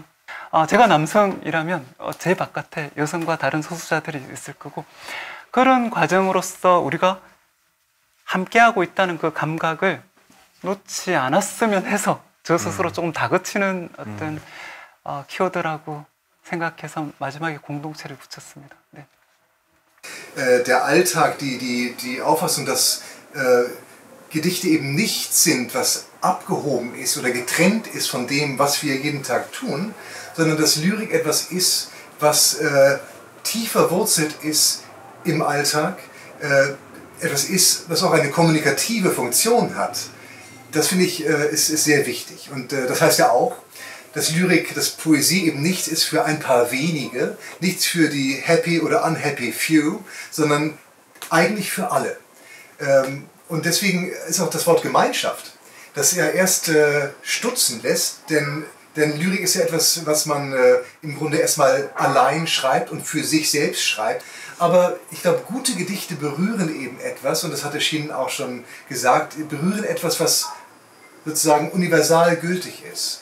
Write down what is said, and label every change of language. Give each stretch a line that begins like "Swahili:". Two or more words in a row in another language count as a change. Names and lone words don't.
Korean: 제가 남성이라면 제 바깥에 여성과 다른 소수자들이 있을 거고 그런 과정으로서 우리가 함께하고 있다는 그 감각을 놓지 않았으면 해서 저 스스로 조금 다그치는 어떤 키워드라고 생각해서 마지막에 공동체를 붙였습니다. 네.
German: Der Alltag, die Auffassung, dass Gedichte eben nichts sind, was abgehoben ist oder getrennt ist von dem, was wir jeden Tag tun, sondern dass Lyrik etwas ist, was tief verwurzelt ist im Alltag, etwas ist, was auch eine kommunikative Funktion hat. Das finde ich ist sehr wichtig. Und das heißt ja auch, dass Lyrik, dass Poesie eben nichts ist für ein paar wenige, nichts für die happy oder
English: unhappy few,
German: sondern eigentlich für alle. Und deswegen ist auch das Wort Gemeinschaft, das ja erst stutzen lässt, denn Lyrik ist ja etwas, was man im Grunde erstmal allein schreibt und für sich selbst schreibt. Aber ich glaube, gute Gedichte berühren eben etwas, und das hat der Schienen auch schon gesagt, berühren etwas, was sozusagen universal gültig ist.